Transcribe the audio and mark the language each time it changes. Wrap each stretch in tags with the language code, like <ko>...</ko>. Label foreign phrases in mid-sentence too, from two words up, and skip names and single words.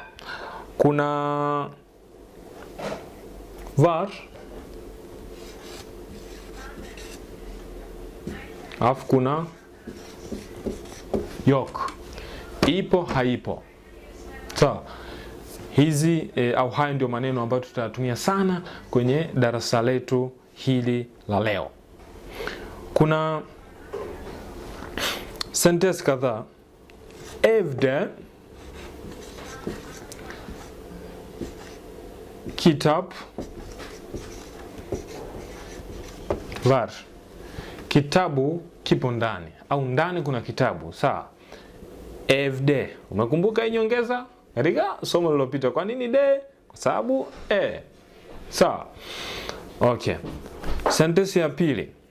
<sw>Kuna var, alafu kuna yok, ipo haipo. Sawa. Hizi au haya ndio maneno ambayo tutatumia sana kwenye darasa letu hili la leo. Kuna sentence kadhaa.</sw> <tr>Evde kitap var.</tr> <sw>Kitabu kipo ndani au ndani kuna kitabu. Sawa. Evde. Umekumbuka hii nyongeza katika somo lililopita? Kwa nini de? Kwa sababu sawa. Okay. Sentence ya pili.</sw>